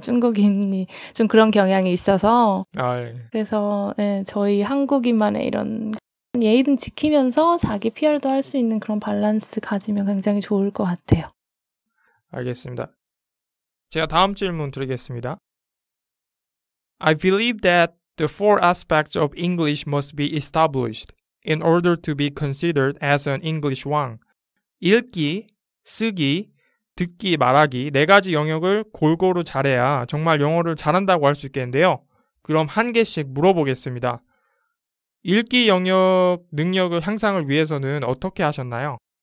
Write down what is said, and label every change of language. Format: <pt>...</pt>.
<ko>중국인이 좀 그런 경향이 있어서. 아, 예. 그래서 네, 저희 한국인만의 이런 예의등 지키면서 자기 PR도 할 수 있는 그런 밸런스 가지면 굉장히 좋을 것 같아요. 알겠습니다. 제가 다음 질문 드리겠습니다.</ko> <en>I believe that the four aspects of English must be established in order to be considered as an English 왕.</en> <ko>읽기, 쓰기, 듣기, 말하기 네 가지 영역을 골고루 잘해야 정말 영어를 잘한다고 할 수 있겠는데요. 그럼 한 개씩 물어보겠습니다. 읽기 영역 능력을 향상을 위해서는 어떻게 하셨나요?</ko>